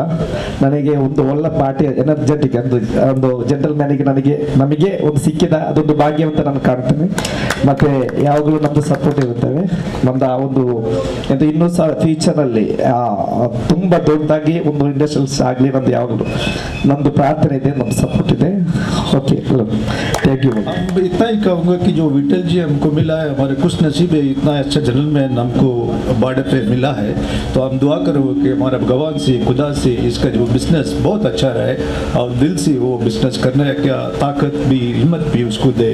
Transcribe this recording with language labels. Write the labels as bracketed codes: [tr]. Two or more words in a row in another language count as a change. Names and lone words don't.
[kn] ನನಗೆ ಒಂದು ಒಳ್ಳೆ [en] party energetic [kn] ಒಂದು ಜೆಂಟಲ್ ಮ್ಯಾನಿಗೆ ನಮಗೆ ಒಂದು ಸಿಕ್ಕಿದ ಅದೊಂದು ಭಾಗ್ಯ ಅಂತ ನಾನು ಕಾಣ್ತೇನೆ. ಮತ್ತೆ ಯಾವಾಗಲೂ ನಮ್ಮದು ಸಪೋರ್ಟ್ ಇರುತ್ತೇವೆ. ನಮ್ದು ಆ ಒಂದು ಇನ್ನೂ ಸಹ ಫ್ಯೂಚರಲ್ಲಿ ತುಂಬಾ ದೊಡ್ಡದಾಗಿ ಒಂದು ಇಂಡಸ್ಟ್ರಿಯಲ್ಸ್ ಆಗಲಿ ನಮ್ದು ಯಾವಾಗಲೂ ನಮ್ಮದು ಪ್ರಾರ್ಥನೆ ಇದೆ, ನಮ್ದು ಸಪೋರ್ಟ್ ಇದೆ. [en] okay, thank you. [hi] इतना ही कहूँगा कि जो विठल जी हमको मिला है, हमारे खुश नसीब है, इतना अच्छा जनरलमैन हमको बॉर्डर पे मिला है. तो हम दुआ करो कि हमारा भगवान से, खुदा से इसका जो बिजनेस बहुत अच्छा रहे और दिल से वो बिजनेस करने का ताकत भी, हिम्मत भी उसको दे.